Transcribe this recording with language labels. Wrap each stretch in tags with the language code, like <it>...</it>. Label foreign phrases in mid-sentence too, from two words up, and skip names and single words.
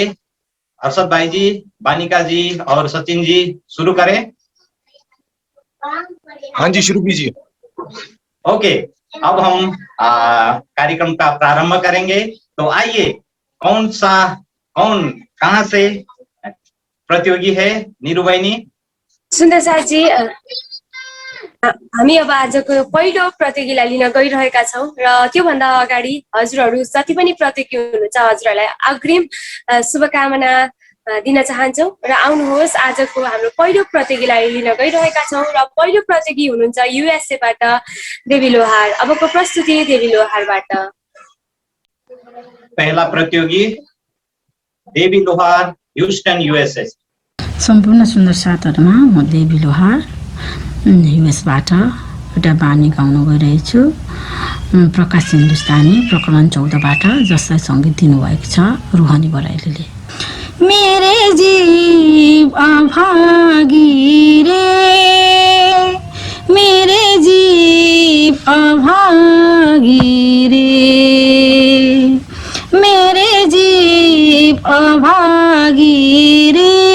<hi>अरशद भाई जी, बानिका जी और सचिन जी शुरू करें। हाँ जी, शुरू कीजिए। ओके, अब हम कार्यक्रम का प्रारंभ करेंगे। तो आइए, कौन कहाँ से प्रतियोगी है?</hi> <ne>नीरू बहिनी। सुन्दर साथी, हामी अब आजको पहिलो प्रतियोगीलाई लिन गइरहेका छौँ र त्योभन्दा अगाडि हजुरहरू जति पनि प्रतियोगी हुनुहुन्छ हजुरहरूलाई अग्रिम शुभकामना दिन चाहन्छौँ र आउनुहोस् आजको हाम्रो पहिलो प्रतियोगीलाई लिन गइरहेका छौँ र पहिलो प्रतियोगी हुनुहुन्छ युएसएबाट देवी लोहार। अबको प्रस्तुति देवी लोहारबाट।</ne> <hi>पहला प्रतियोगी देवी लोहार, ह्युस्टन युएसए।</hi> <ne>सम्पूर्ण सुन्दर साथहरुमा म देवी लोहार युएसबाट एउटा बानी गाउन गइरहेछु। प्रकाश हिन्दुस्तानी प्रकरण 14 बाट, जसलाई संगीत दिनुभएको छ रुहानी बराइलीले।</ne> <hi>मेरे जीव अभागी रे, मेरे जीव अभागी रे, मेरे जीव अभागी रे,</hi>